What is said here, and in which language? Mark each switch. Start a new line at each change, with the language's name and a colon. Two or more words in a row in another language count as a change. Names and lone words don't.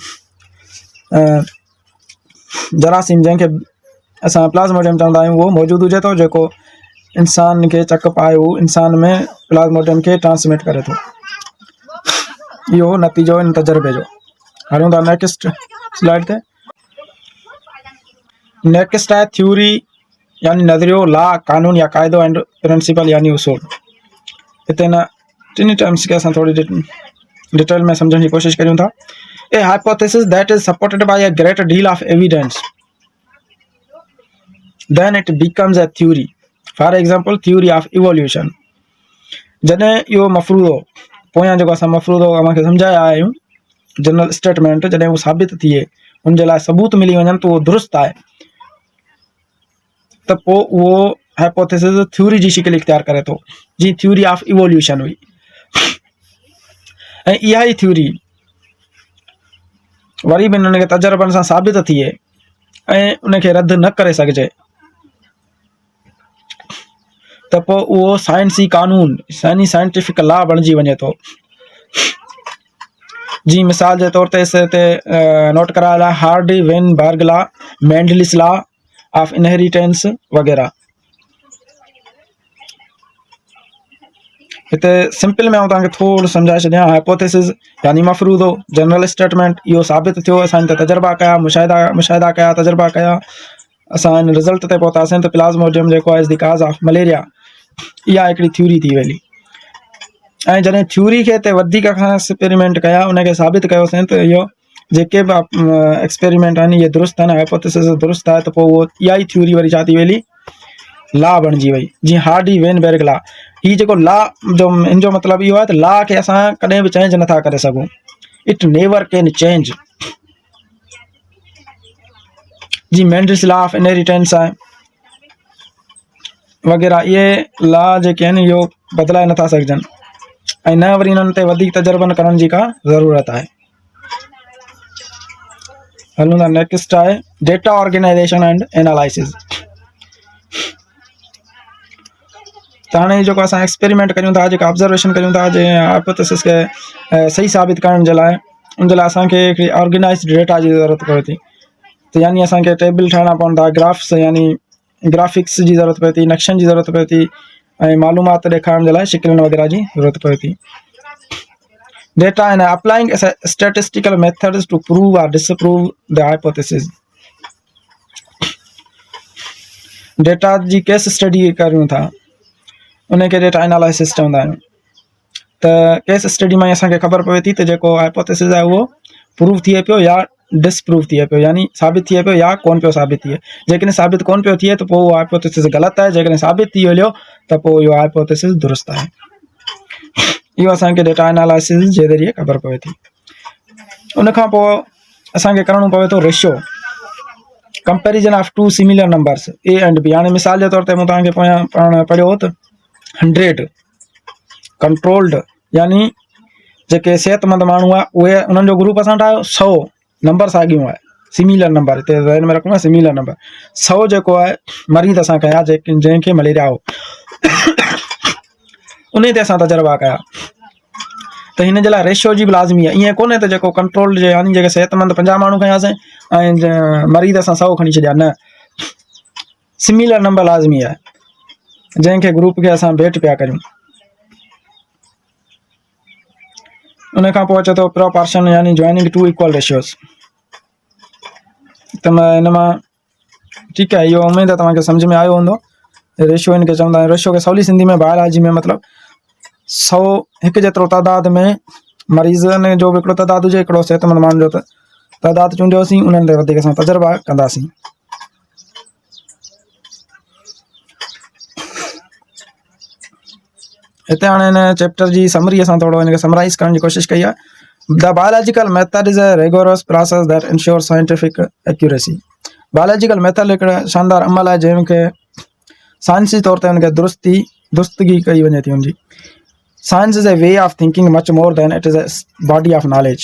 Sindhi: जरासीम जंहिंखे असां प्लाज़्मोडियम चवंदा आहियूं उहो मौजूदु हुजे थो जेको इंसान खे चक पाए उहो इंसान में प्लाज़्मोडियम खे ट्रांसमिट करे थो इहो नतीजो इन तजर्बे जो हलूं था
English: next slide
Sindhi: ते नेक्स्ट आहे थ्योरी यानी नज़रियो ला कानून या क़ाइदो
English: and principle
Sindhi: यानी उसूल हिते न
English: tiny terms
Sindhi: खे असां थोरी डिटेल में सम्झण जी कोशिशि करियूं था
English: a hypothesis that is supported by a great deal of evidence then it becomes a theory for example theory of evolution
Sindhi: जॾहिं इहो मफ़रूज़ो पोयां जेको असां मफ़रूज़ो असांखे सम्झाया आहियूं
English: general statement
Sindhi: जॾहिं उहो साबित थिए उनजे लाइ सबूत मिली वञनि त उहो दुरुस्त आहे त पोइ उहो हाइपोथेसिस थ्योरी जी शिकिल इख्तियार करे थो जीअं
English: theory of evolution
Sindhi: हुई ऐं इहा ई थ्योरी वरी बि हिननि खे तजर्बनि सां साबित थिए ऐं उनखे रद्द न करे सघिजे त पोइ उहो साइंसी कानून यानी
English: scientific law
Sindhi: बणिजी वञे थो जी मिसाल जे तौर ते हिते नोट करायल आहे हार्डी वेनबर्ग लॉ मेंडलिस लॉ ऑफ इनहेरिटेंस वगैरह। इतने सिंपल में तक थोड़ा समझाए छॾियां। हाइपोथेसिस यानी मफ़रूज़ो,
English: general statement
Sindhi: इहो साबित थियो, असां तजर्बा कया, मुशाहिदा कया, तजर्बा कया, असां रिज़ल्ट ते पहुतासीं त प्लाज़्मोडियम जेको आहे
English: is the cause of malaria.
Sindhi: इहा हिकिड़ी थ्योरी थी वई। ऐं जॾहिं थ्योरी खे ते वधीक खां एक्सपेरिमेंट कया, उनखे साबित कयोसीं त इहो जेके बि एक्सपेरिमेंट आहिनि इहे दुरुस्त आहिनि, हाइपोथेसिस दुरुस्त आहे, त पोइ उहो इहा ई थ्योरी वरी छा थी वेली, लॉ बणिजी वई। जीअं हार्डी वेनबर्ग लॉ। हीउ जेको लॉ जो इन जो मतिलबु इहो आहे त लॉ खे असां कॾहिं बि चेंज नथा करे सघूं।
English: It never can change.
Sindhi: जी मेंडल्स लॉ ऑफ इनहेरिटेंस आहे वग़ैरह, इहे लॉ जेके आहिनि इहो बदिलाए नथा सघजनि, ऐं न वरी इन्हनि ते वधीक तजर्बनि करण जी का ज़रूरत आहे। हलूं था, नेक्स्ट आहे
English: data organization and analysis.
Sindhi: त हाणे जेको असां एक्सपेरिमेंट कयूं था, जेका ऑब्जर्वेशन कयूं था, जे हाइपोथेसिस खे सही साबित करण जे लाइ, उन जे लाइ असांखे हिकिड़ी
English: organized data
Sindhi: जी ज़रूरत पवे थी। त यानी असांखे टेबल ठाहिणा पवंदा, ग्राफ्स यानी ग्राफिक्स जी ज़रूरत पवे थी, नक्शनि जी ज़रूरत पवे थी, ऐं मालूमात ॾेखारण जे लाइ शिकिलनि वग़ैरह जी ज़रूरत पवे थी।
English: Data and applying statistical methods to prove or disprove the hypothesis.
Sindhi: डेटा जी
English: case study
Sindhi: करूं था, उनखे
English: data analysis
Sindhi: चवंदा आहियूं। त
English: case study
Sindhi: में असांखे ख़बर पवे थी त जेको हाइपोथेसिस आहे उहो प्रूव थिए पियो या डिसप्रूव थिए पियो, यानी साबित थिए पियो या कोन पियो साबित थिए। जेकॾहिं साबित कोन पियो थिए त पोइ उहो हाइपोथेसिस ग़लति आहे, जेकॾहिं साबित थी वञो त पोइ इहो हाइपोथेसिस दुरुस्त आहे। इहो असांखे
English: data analysis
Sindhi: जे ज़रिए ख़बर पवे थी। उनखां पोइ असांखे करिणो पवे थो रेशियो,
English: comparison of two similar numbers A and B.
Sindhi: हाणे मिसाल जे तौर ते मूं तव्हांखे पाण पढ़ियो हो त 100 कंट्रोल्ड, यानी जेके सेहतमंद माण्हू आहे उहे उन्हनि जो ग्रुप असां ठाहियो, 100 नंबर साॻियूं आहे,
English: similar number,
Sindhi: हिते ज़हन में रखूं
English: similar number.
Sindhi: 100 जेको आहे मरीज़ असां कया जंहिंखे मलेरिया हो, उन ते असां तजर्बा कया, त हिन जे लाइ रेशियो जी बि लाज़मी आहे। ईअं कोन्हे त जेको कंट्रोल्ड जे यानी जेके सेहतमंद 50 माण्हू खयासीं ऐं मरीज़ असां 100 खणी छॾिया, न,
English: similar number
Sindhi: लाज़मी आहे, जंहिंखे ग्रुप खे असां भेट पिया करियूं। उनखां पोइ अचे थो प्रोपोर्शन, यानी
English: joining two equal ratios.
Sindhi: त हिन मां ठीकु आहे, इहो उमेद आहे तव्हांखे सम्झ में आयो हूंदो। रेशियो हिनखे चवंदा आहियूं। रेशियो खे सवली सिंधी में बायोलॉजी में मतिलबु 100 हिकु जेतिरो तइदाद में मरीज़नि जो बि हिकिड़ो तइदाद हुजे, हिकिड़ो सेहतमंद माण्हुनि जो तइदाद चूंडियोसीं, उन्हनि ते वधीक असां तजर्बा कंदासीं। हिते हाणे हिन चैप्टर जी समरी असां थोरो हिनखे समराइज़ करण जी कोशिशि कई आहे।
English: The biological method is a rigorous process that ensure scientific accuracy.
Sindhi: बायोलॉजिकल मेथड हिकिड़ा शानदार अमल आहे जंहिंखे साइंसी तौर ते हुनखे दुरुस्तगी कई वञे थी हुनजी।
English: Science is a way of thinking much more than it is a body of knowledge.